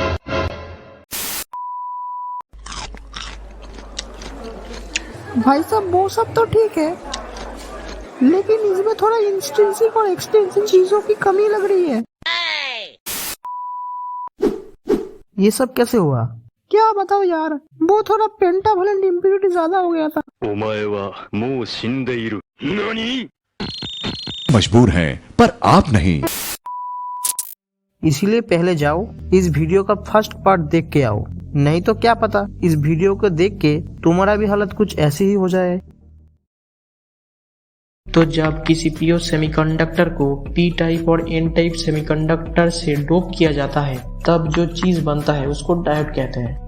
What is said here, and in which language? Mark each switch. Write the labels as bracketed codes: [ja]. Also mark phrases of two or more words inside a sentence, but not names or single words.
[hi] भाई साहब वो सब तो ठीक है, लेकिन इसमें थोड़ा इंस्टेंसिव और एक्सटेंसिव चीजों की कमी लग रही है। ये सब कैसे हुआ? क्या बताओ यार, वो थोड़ा [en] pentavalent impurity [hi] ज्यादा हो गया था। [ja] お前はもう死んでいる。何? [hi] मजबूर हैं पर आप नहीं। इसीलिए पहले जाओ इस वीडियो का [en] first part [hi] देख के आओ, नहीं तो क्या पता इस वीडियो को देख के तुम्हारा भी हालत कुछ ऐसी ही हो जाए। तो जब किसी [en] PO semiconductor [hi] को [en] P type [hi] और [en] N type semiconductor [hi] से डोप किया जाता है तब जो चीज बनता है उसको डायोड कहते हैं।